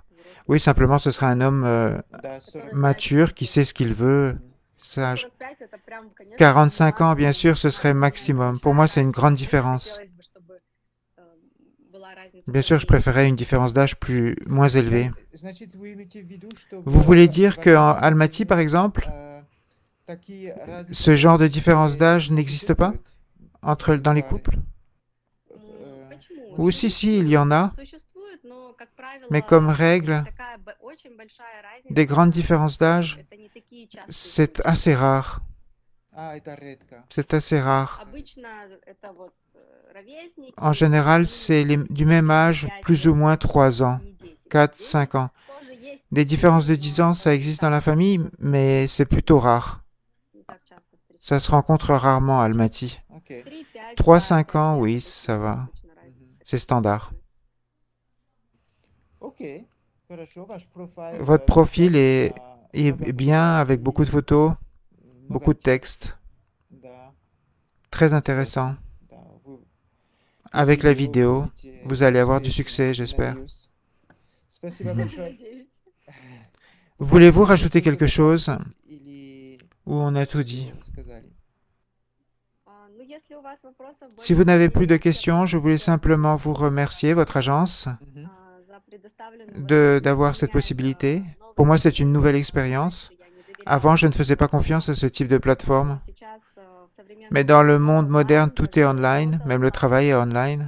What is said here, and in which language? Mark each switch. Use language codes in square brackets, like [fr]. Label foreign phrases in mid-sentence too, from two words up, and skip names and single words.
[fr] Oui, simplement, ce sera un homme [ru] Да, 40. [fr] mature qui sait ce qu'il veut, Мгм. sage. 45 ans, bien sûr, ce serait maximum. Pour moi, c'est une grande différence. Bien sûr, je préférais une différence d'âge moins élevée. [ru] Значит, вы имеете в виду, что [fr] Vous voulez dire [ru] в [fr] qu'en [ru] Армении, [fr] Almaty, par exemple, [ru] такие [fr] ce [ru] разницы [fr] genre de différence d'âge [ru] не [fr] n'existe pas [ru] существует [fr] dans les [ru] пары? [fr] couples? Ou [ru] Мужчины [fr] si, il y en a, mais comme règle, des grandes différences d'âge, c'est assez rare. [ru] это редко. [fr] C'est assez rare. En général, c'est du même âge, plus ou moins 3 ans, 4, 5 ans. Des différences de 10 ans, ça existe dans la famille, mais c'est plutôt rare. Ça se rencontre rarement à Almaty. [ru] Окей. [fr] 3-5 ans, oui, ça va. Мгм. C'est standard. [ru] Окей. Хорошо. Ваш профиль [fr] Votre profil est [ru] много [fr] bien, avec [ru] фотографий, [fr] beaucoup de photos, [ru] много [fr] beaucoup de [ru] текстов. [fr] textes. [ru] Да, [fr] Très intéressant. [ru] да. Вы [fr] Avec la [ru] видео [fr] vidéo, [ru] будете [fr] vous allez avoir du [ru] успешны, [fr] succès, j'espère. [ru] надеюсь. Спасибо большое. [fr] Voulez-vous rajouter quelque chose [ru] Или [fr] ou on a tout dit? [ru] всё сказали? [fr] Si vous n'avez plus de questions, je voulais simplement vous remercier, votre agence, Мгм. d'avoir cette possibilité. Pour moi, c'est une nouvelle expérience. Avant, je ne faisais pas confiance à ce type de plateforme. Mais dans le monde moderne, tout est online, même le travail est online.